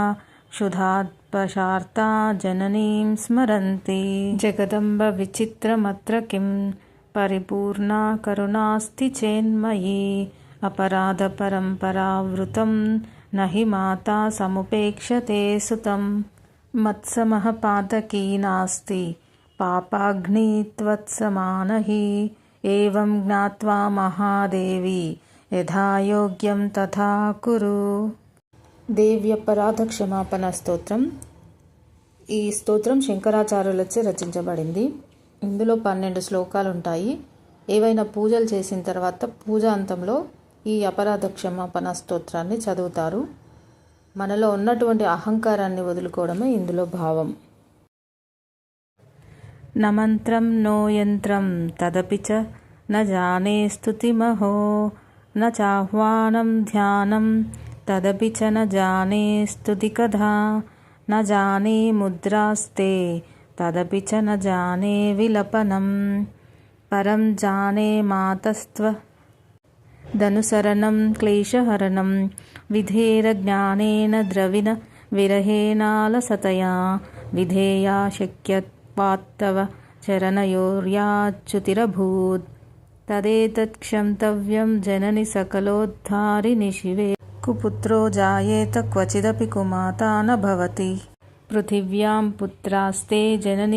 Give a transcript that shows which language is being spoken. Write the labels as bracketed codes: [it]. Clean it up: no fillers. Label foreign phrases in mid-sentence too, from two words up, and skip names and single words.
[sa] क्षुधात्पशार्ता जननीं स्मरन्ति जगदम्ब विचित्रमत्र किं परिपूर्णा करुणास्ति चेन्मयि अपराधपरम्परावृतं न हि माता समुपेक्षते सुतं मत्समः पातकी नास्ति पापाग्नि त्वत्समान हि एवं ज्ञात्वा महादेवी यथा योग्యం తథా కురు. [te] దేవి అపరాధ క్షమాపణ స్తోత్రం. ఈ స్తోత్రం శంకరాచార్యులచే రచించబడింది. ఇందులో 12 శ్లోకాలు ఉంటాయి. ఏవైనా పూజలు చేసిన తర్వాత పూజ అంతంలో ఈ అపరాధ క్షమాపణ స్తోత్రాన్ని చదువుతారు. మనలో ఉన్నటువంటి అహంకారాన్ని వదులుకోవడమే ఇందులో భావం. [sa] న మంత్రం నో యంత్రం తదపి చ న జానే స్తుతిమహో न चाह्वानं ध्यानं तदपि च न जाने स्तुतिकथा न जाने मुद्रास्ते तदपि च न जाने विलपनं परं जाने मातस्त्वदनुसरणं क्लेशहरणं विधेरज्ञानेन द्रविण विरहेणालसतया विधेया शक्यत्वात्तव चरणयोर्याच्युतिरभूत् तदेतत्क्षन्तव्यं जननि सकलोद्धारिणि शिवे कुपुत्रो जायेत क्वचिदपि कुमाता न भवति पृथिव्यां पुत्रास्ते जननि